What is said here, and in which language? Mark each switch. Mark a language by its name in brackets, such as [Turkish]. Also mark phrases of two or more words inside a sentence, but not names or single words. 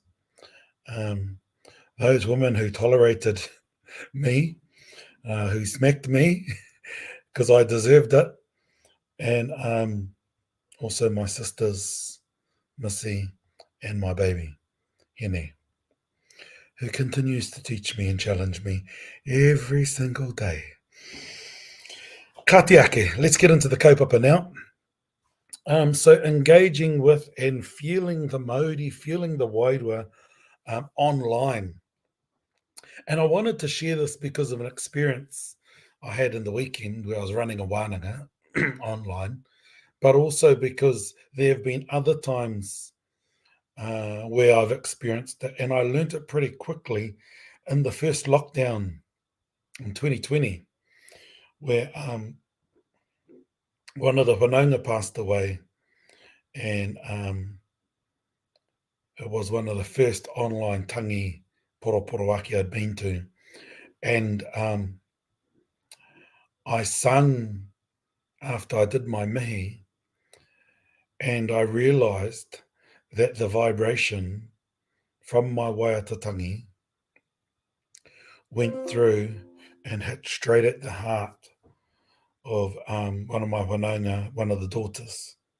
[English] Those women who tolerated me, who smacked me because I deserved it. And also my sisters, Missy and my baby, Hene, who continues to teach me and challenge me every single day. [Māori] Ka te ake. [English] Let's get into the kaupapa now. So engaging with and feeling the mauri, feeling the wairua online. And I wanted to share this because of an experience I had in the weekend where I was running a wānanga online, but also because there have been other times where I've experienced it, and I learned it pretty quickly in the first lockdown in 2020, where one of the whanaunga passed away, and it was one of the first online [Māori] tangi poroporoaki [English] I'd been to, and I sung after I did my mihi, and I realised that the vibration from my waiatatangi went through and hit straight at the heart of one of my whanaunga, one of the daughters.